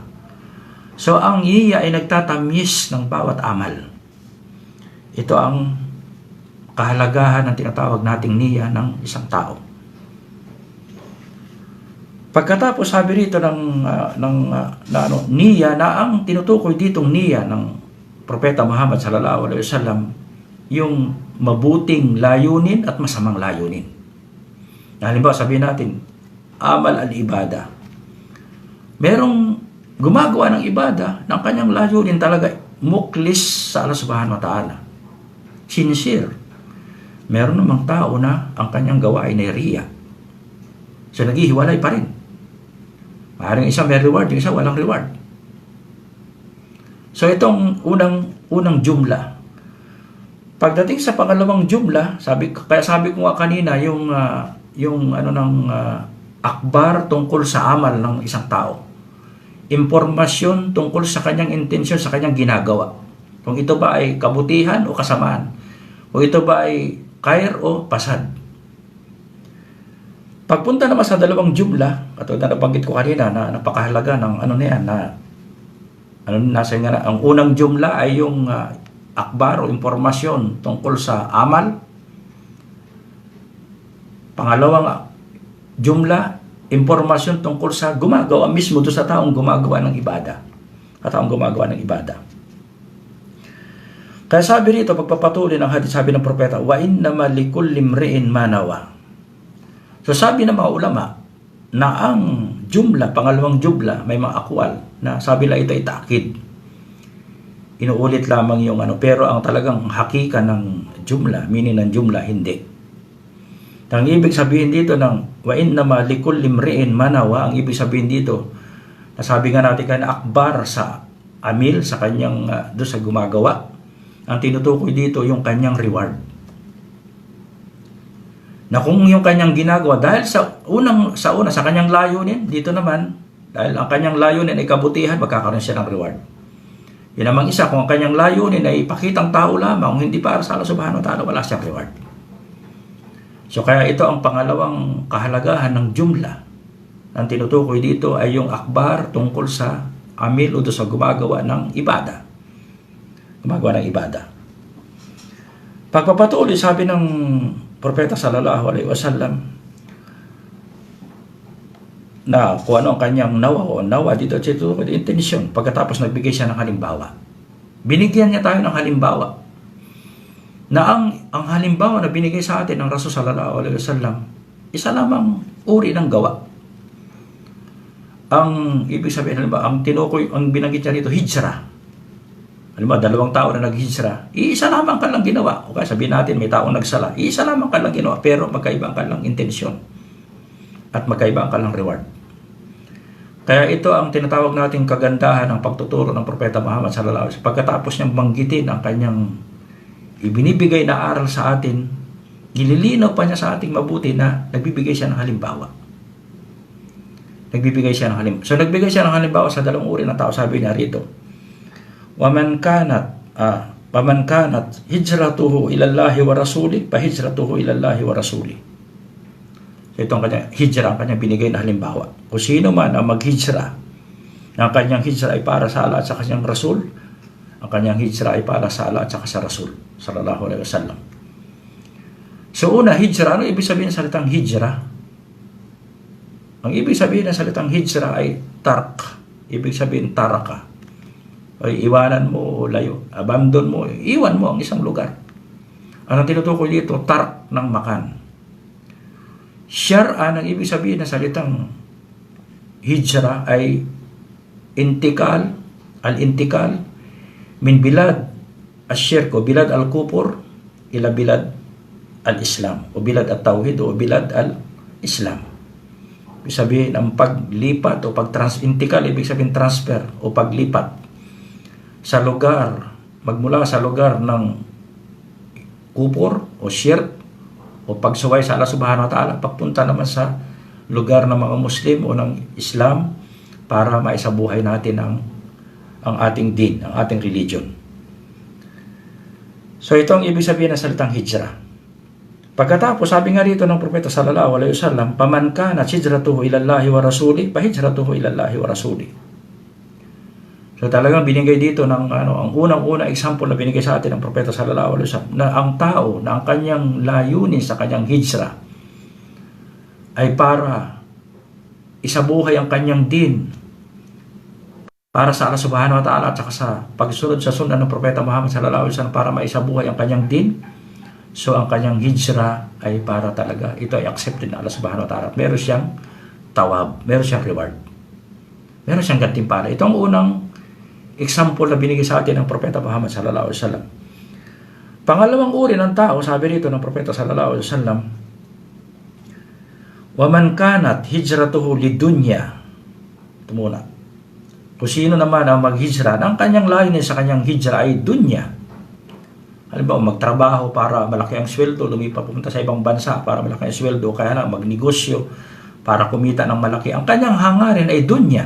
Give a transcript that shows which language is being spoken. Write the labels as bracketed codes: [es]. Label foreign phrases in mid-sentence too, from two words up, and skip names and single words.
[tl] So ang niya ay nagtatamis ng bawat amal. Ito ang kahalagahan ng tinatawag nating niya ng isang tao. Pagkatapos sabi rito niya na ang tinutukoy ditong niya ng Propeta Muhammad [ar] صلى الله عليه وسلم [tl] yung mabuting layunin at masamang layunin. Halimbawa sabihin natin [ar] عمل العبادة. [tl] Merong gumagawa ng ibada ng kanyang layunin talaga muklis sa [ar] الله سبحانه وتعالى. [tl] Sincere. Meron namang tao na ang kanyang gawa ay neriya. So naghihiwalay pa rin. Maaaring isa may reward, yung isa walang reward. So itong unang jumla. Pagdating sa pangalawang jumla, kaya sabi ko nga kanina yung akbar tungkol sa amal ng isang tao. Impormasyon tungkol sa kanyang intensyon, sa kanyang ginagawa. Kung ito ba ay kabutihan o kasamaan. Kung ito ba ay khair o pasad. Pagpunta naman sa dalawang jumla, katulad na nabanggit ko kanina na napakahalaga ng ang unang jumla ay yung akbar o impormasyon tungkol sa amal. Pangalawang jumla, impormasyon tungkol sa gumagawa mismo doon sa taong gumagawa ng ibada. Kaya sabi rito, pagpapatuloy ng hadith, sabi ng propeta, [ar] وإنما لكل امرئ ما نوى. [tl] So sabi ng mga ulama na ang jumla, pangalawang jumla, may mga akwal na sabi lang ito ay ta'kid. Inuulit lamang yung pero ang talagang hakika ng jumla, meaning ng jumla, hindi. Ang ibig sabihin dito ng [ar] وإنما لكل امرئ ما نوى, [tl] ang ibig sabihin dito, nasabi nga natin kanina akbar sa amil, sa kanyang doon sa gumagawa. Ang tinutukoy dito yung kanyang reward. Na kung yung kanyang ginagawa dahil sa kanyang layunin, dito naman dahil ang kanyang layunin ay kabutihan, magkakaroon siya ng reward. Yan namang isa, kung ang kanyang layunin ay ipakitang tao lamang, hindi para sa [ar] الله سبحانه وتعالى, [tl] wala siyang reward. So kaya ito ang pangalawang kahalagahan ng jumla. Ang tinutukoy dito ay yung akbar tungkol sa amil o sa gumagawa ng ibada. Pagpapatuloy, sabi ng Propeta [ar] صلى الله عليه وسلم [tl] na kung ano ang kanyang nawa dito [en] with intention, [tl] pagkatapos nagbigay siya ng halimbawa. Binigyan niya tayo ng halimbawa. Na ang halimbawa na binigay sa atin ng Rasul [ar] صلى الله عليه وسلم, [tl] isa lamang uri ng gawa. Ang ibig sabihin, ang binanggit niya dito, hijrah. Halimbawa, 2 tao na naghijra, isa lamang ka lang ginawa. O kaya sabihin natin, may taong nagsala, isa lamang ka lang ginawa, pero magkaibang ka lang intensyon. At magkaibang ka lang reward. Kaya ito ang tinatawag nating kagandahan ng pagtuturo ng Propeta Muhammad [ar] صلى الله عليه وسلم. [tl] Pagkatapos niyang banggitin ang kanyang ibinibigay na aral sa atin, nililinaw pa niya sa ating mabuti na nagbibigay siya ng halimbawa. Nagbibigay siya ng halimbawa. So nagbigay siya ng halimbawa sa dalawang uri ng tao. Sabi niya rito, [ar] ومن كانت هجرته إلى الله ورسوله فهجرته إلى الله ورسوله. [tl] So ito ang kanyang hijra, ang kanyang binigay na halimbawa. Kung sino man ang maghijra, ang kanyang hijra ay para sa Allah at sa kanyang Rasul, ang kanyang hijra ay para sa Allah at sa Rasul [ar] صلى الله عليه وسلم. [tl] So una, hijra. Ano ibig sabihin ng salitang hijra? Ang ibig sabihin ng salitang hijra ay tark. Ibig sabihin taraka. Ay iwanan mo o layo. Abandon mo, iwan mo ang isang lugar. Ang tinutukoy dito, tark ng makan. [ar] Syar'an, [tl] ang ibig sabihin ng salitang hijra ay [ar] انتقال، الانتقال، من بلاد الشرك، بلاد الكفر، إلى بلاد الإسلام، أو بلاد التوحيد، أو بلاد الإسلام, o bilad at-tawhid, o bilad al-Islam. [tl] Ibig sabihin, ang paglipat o pag-intikal, ibig sabihin transfer o paglipat sa lugar, magmula sa lugar ng kupur o shirk o pagsuway sa [ar] الله سبحانه وتعالى, [tl] papunta naman sa lugar ng mga Muslim o ng Islam para maisabuhay natin ang ating din, ang ating religion. So ito ang ibig sabihin ng salitang hijra. Pagkatapos, sabi nga rito ng propeta [ar] صلى الله عليه وسلم, فمن كانت هجرته إلى الله ورسوله فهجرته إلى الله ورسوله. [tl] So talagang binigay dito ng ang unang-unang example na binigay sa atin ng propeta [ar] صلى الله عليه وسلم, [tl] na ang tao na ang kanyang layunin sa kanyang hijra ay para isabuhay ang kanyang din para sa [ar] الله سبحانه وتعالى [tl] at saka sa pagsunod sa sunna ng propeta Muhammad [ar] صلى الله عليه وسلم [tl] para maisabuhay ang kanyang din. So ang kanyang hijra ay para talaga ito ay accepted na [ar] الله سبحانه وتعالى. [tl] Meron siyang tawab, meron siyang reward, meron siyang gantimpala. Ito ang unang example na binigay sa atin ng propeta Muhammad [ar] صلى الله عليه وسلم. [tl] Pangalawang uri ng tao, sabi rito ng propeta [ar] صلى الله عليه وسلم, ومن كانت هجرته لدنيا. [tl] Ito muna. Kung sino naman ang maghijra, ang kanyang layunin sa kanyang hijra ay dunya. Halimbawa, magtrabaho para malaki ang sweldo, lumipat pumunta sa ibang bansa para malaki ang sweldo, kaya lang magnegosyo para kumita ng malaki. Ang kanyang hangarin ay dunya.